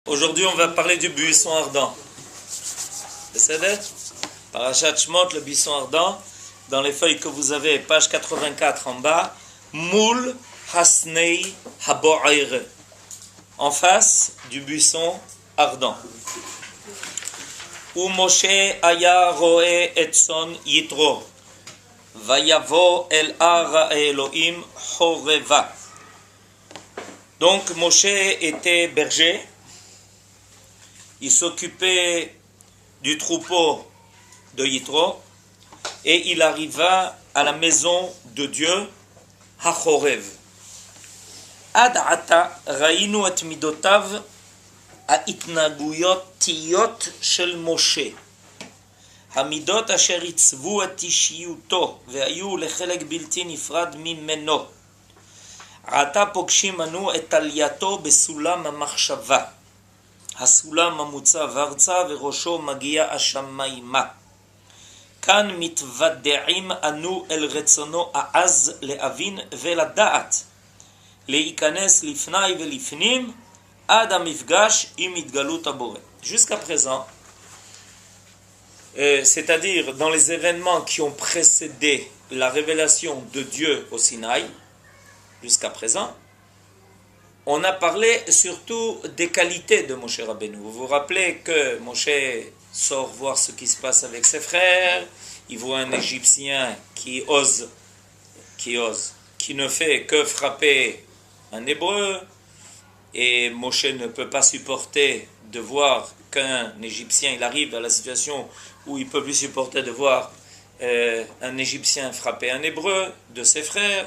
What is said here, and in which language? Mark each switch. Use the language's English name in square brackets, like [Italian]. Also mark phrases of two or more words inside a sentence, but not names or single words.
[French] Aujourd'hui, on va parler du buisson ardent. C'est Parashat Shemot, le buisson ardent. Dans les feuilles que vous avez, page 84 en bas, [Hebrew] מול הסנה הבוער, [French] en face du buisson ardent. [Hebrew] ומשה היה רעה את צאן יתרו, ויבא אל הר האלהים חרבה. [French] Donc Moshe était berger. Il s'occupait du troupeau de Yitro et il arriva à la maison de Dieu, Hachorev. [Hebrew] עד עתה ראינו את מידותיו ההתנהגויות של משה, המידות אשר עיצבו את אישיותו והיו לחלק בלתי נפרד ממנו. עתה פוגשים אנו את עלייתו בסולם המחשבה, הסולם המוצב ארצה וראשו מגיע השמיימה. כאן מתוודעים אנו אל רצונו העז להבין ולדעת, להיכנס לפני ולפנים עד המפגש עם התגלות הבורא. [French] Jusqu'à présent, c'est-à-dire dans les événements qui ont précédé la révélation de Dieu au Sinaï, jusqu'à présent, on a parlé surtout des qualités de Moshe Rabbeinu. Vous vous rappelez que Moshe sort voir ce qui se passe avec ses frères, il voit un Égyptien qui ne fait que frapper un Hébreu, et Moshe ne peut pas supporter de voir qu'un Égyptien, il arrive à la situation où il ne peut plus supporter de voir un Égyptien frapper un Hébreu de ses frères.